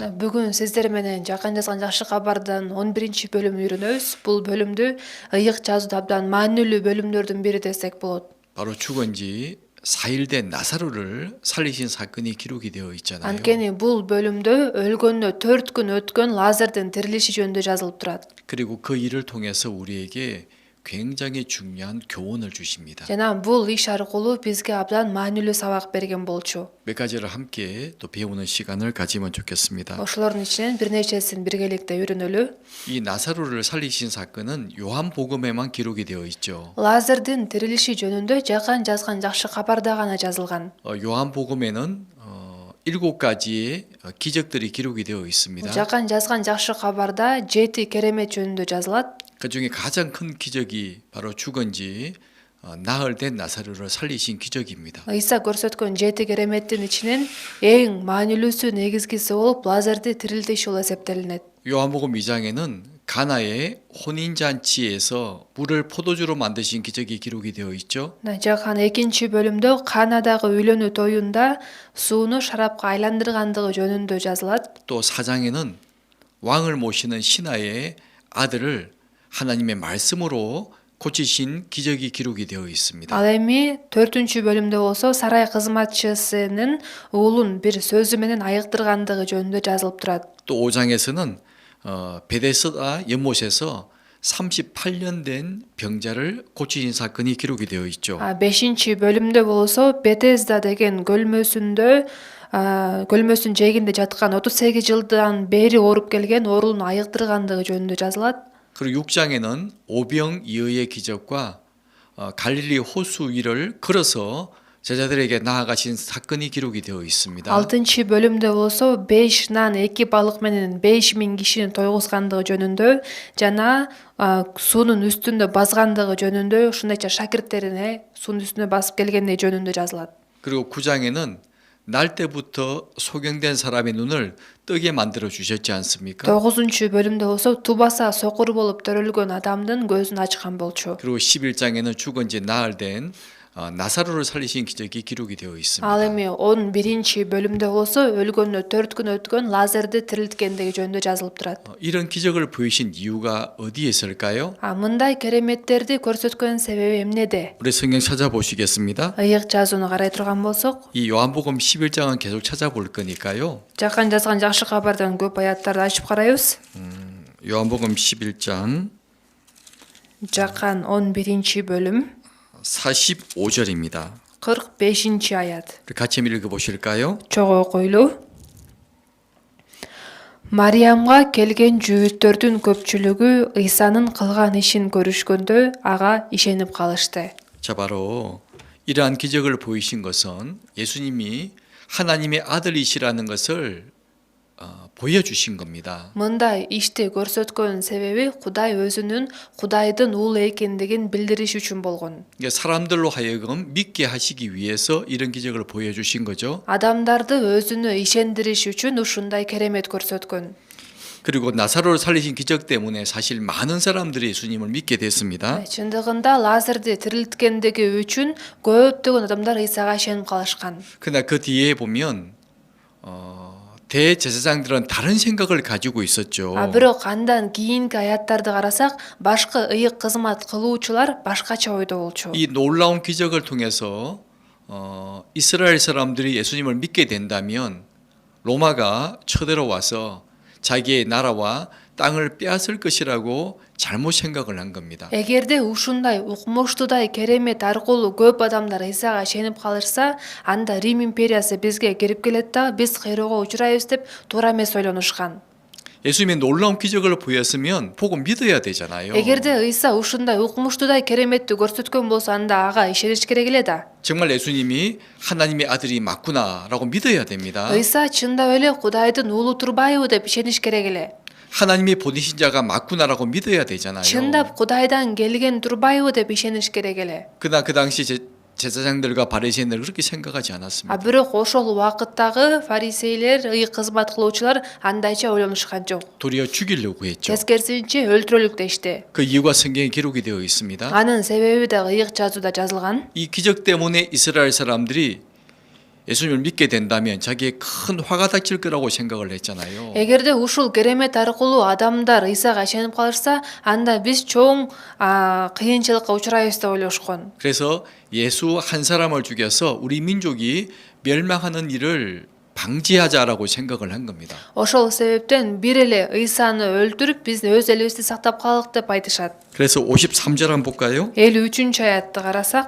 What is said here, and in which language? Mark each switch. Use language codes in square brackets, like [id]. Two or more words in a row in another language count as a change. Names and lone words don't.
[ky] Бүгүн сиздер менен жакын жазган жакшы кабардын 11 бөлүмүн үйрөнөбүз. Бул бөлүмдү ыйык жазууда абдан маанилүү бөлүмдөрдүн бири десек болот. [ko] 바로 죽은 지 4일 된 나사로를 살리신 사건이 기록이 되어 있잖아요. [ky] Анткени бул бөлүмдө өлгөнүнө 4 күн өткөн Лазардын тирилиши жөнүндө жазылып турат. [ko] 그리고 그 일을 통해서 우리에게 굉장히 중요한 교훈을 주십니다. [ky] Жана бул иш аркылуу бизге абдан маанилүү сабак берген болчу. [ko] 몇 가지를 함께 또 배우는 시간을 가지면 좋겠습니다. [ky] Ошолордун ичинен бир нечесин биргеликте үйрөнөлү. [ko] 이 나사로를 살리신 사건은 요한복음에만 기록이 되어 있죠. [ky] Лазардын тирилиши жөнүндө жакын жазган жакшы кабарда гана жазылган. [ko] 요한복음에는 7가지의 기적들이 기록이 되어 있습니다. [ky] Жакын жазган жакшы кабарда 7 керемет жөнүндө жазылат. [ko] 그 중에 가장 큰 기적이 바로 죽은 지 나흘 된 나사로를 살리신 기적입니다. [ky] Ыйса көрсөткөн 7 кереметтин ичинен эң маанилүүсү негизгиси болуп Лазарды тирилтиш болуп эсептелинет. [ko] 요한복음 2장에는 가나의 혼인잔치에서 물을 포도주로 만드신 기적이 기록이 되어 있죠. [ky] Жакан 2 бөлүмдө Канадагы үйлөнүү тоюнда сууну шарапка айландыргандыгы жөнүндө жазылат. [ko] 또 4장에는 왕을 모시는 신하의 아들을 하나님의 말씀으로 고치신 기적이 기록이 되어 있습니다. [ky] Ал эми 4 бөлүмдө болсо сарай кызматчысынын уулун бир сөзү менен айыктыргандыгы жөнүндө жазылып турат. [ko] 또 5장에서는 베데스다 연못에서 38년 된 병자를 고치신 사건이 기록이 되어 있죠. [ky] 5 бөлүмдө болсо Бетезда деген көлмөсүн жээгинде жаткан 38 жылдан бери ооруп келген оорун айыктыргандыгы жөнүндө жазылат. [ko] 그리고 6장에는 오병이어의 기적과 갈릴리 호수 위를 걸어서 제자들에게 나아가신 사건이 기록이 되어 있습니다. [ky] 6 бөлүмдө болсо 5 нан 2 балык менен 5000 кишини тойгузгандыгы жөнүндө жана суунун үстүндө базгандыгы жөнүндө ушундайча шакирттерине суунун үстүнө басып келгендиги жөнүндө жазылат. [ko] 그리고 9장에는 날 때부터 소경된 사람의 눈을 뜨게 만들어 주셨지 않습니까? [ky] 9 бөлүмдө болсо тубаса сокур болуп төрөлгөн адамдын көзүн ачкан болчу. [ko] 그리고 11장에는 죽은 지 나흘 된 나사로를 살리신 기적이 기록이 되어 있습니다. [ky] Ал эми 11-чи бөлүмдө болсо өлгөнүнө 4 күн өткөн Лазарды тирилткендиги жөнүндө жазылып турат. [ko] 이런 기적을 보이신 이유가 어디에 있을까요? [ky] Мындай кереметтерди көрсөткөн себеби эмнеде? [ko] 우리 성경 찾아보시겠습니다. [ky] Ыйык жазууну карай турган болсок, [ko] 이 요한복음 11장은 계속 찾아볼 거니까요. [ky] жакан жазган жакшы кабардан көп аяттарды ачып карайбыз. [ko] 요한복음 11장 [ky] Жакан 11-чи бөлүм [ko] 45절입니다. [ky] 45-чи аят. [ko] 같이 읽어 보실까요? [ky] Чогуу окуйлу. Мариямга келген жүүттөрдүн көпчүлүгү Ыйсанын кылган ишин көрүшкөндө ага ишенип калышты. [ko] 자, 바로 이러한 기적을 보이신 것은 예수님이 하나님의 아들이시라는 것을 보여주신 겁니다. [ky] Мындай ишти көрсөткөн себеби Кудай өзүнүн Кудайдын уулу экендигин билдириш үчүн болгон. [ko] 그러니까 사람들로 하여금 믿게 하시기 위해서 이런 기적을 보여주신 거죠. [ky] Адамдарды өзүнө ишендириш үчүн ушундай керемет көрсөткөн. [ko] 그리고 나사로를 살리신 기적 때문에 사실 많은 사람들이 예수님을 믿게 됐습니다. [ky] Чындыгында Лазарды тирилткендиги үчүн көптөгөн адамдар Ыйсага ишенип калышкан. [ko] 그러나 그 뒤에 보면 대제사장들은 다른 생각을 가지고 있었죠. [ky] Бирок андан кийинки аяттарды карасак, башка ыйык кызмат кылуучулар башкача ойдо болчу. [ko] 이 놀라운 기적을 통해서 이스라엘 사람들이 예수님을 믿게 된다면 로마가 쳐들어와서 자기의 나라와 땅을 빼앗을 것이라고 잘못 생각을 한 겁니다. [ky] Эгерде ушундай укмуштуудай керемет аркылуу көп адамдар Ыйсага ишенип калышса, анда Рим империясы бизге кирип келет да, биз кыйроого учурайбыз деп туура эмес ойлонушкан. [ko] 예수님의 놀라운 기적을 보였으면 보고 믿어야 되잖아요. [ky] Эгерде Ыйса ушундай укмуштуудай кереметти көрсөткөн болсо, анда ага ишениш керек эле да. [ko] 정말 예수님이 하나님의 아들이 맞구나라고 믿어야 됩니다. [ky] Ыйса чындап эле Кудайдын уулу турбайбы деп ишениш керек эле. [ko] 하나님이 보내신 자가 맞구나라고 믿어야 되잖아요. [ky] Чындап Кудайдан келген турбайбы деп ишениш керек эле. [ko] 그러나 그 당시 제사장들과 바리새인들 그렇게 생각하지 않았습니다. [ky] Бирок ошол убакыттагы фарисейлер, ыйык кызмат кылуучулар андайча ойлонушкан жок. [ko] 도리어 죽이려고 했죠. [ky] Тескерисинче өлтүрөлүк дешти. [ko] 그 이유가 성경에 기록이 되어 있습니다. [ky] Анын себеби да ыйык жазууда жазылган. [ko] 이 기적 때문에 이스라엘 사람들이 예수님을 믿게 된다면 자기의 큰 화가 닥칠 거라고 생각을 했잖아요. [ky] Эгерде ушул керемет аркылуу адамдар Ыйсага ишенип калышса, анда биз чоң кыйынчылыкка учурайбыз деп ойлошкон. [ko] 그래서 예수 한 사람을 죽여서 우리 민족이 멸망하는 일을 방지하자라고 생각을 한 겁니다. [ky] Ошол себептен бир эле Ыйсаны өлтүрүп, биз өз элибизди сактап калдык деп айтышат. [ko] 그래서 53절 한번 볼까요? [ky] 53-чү аятты карасак,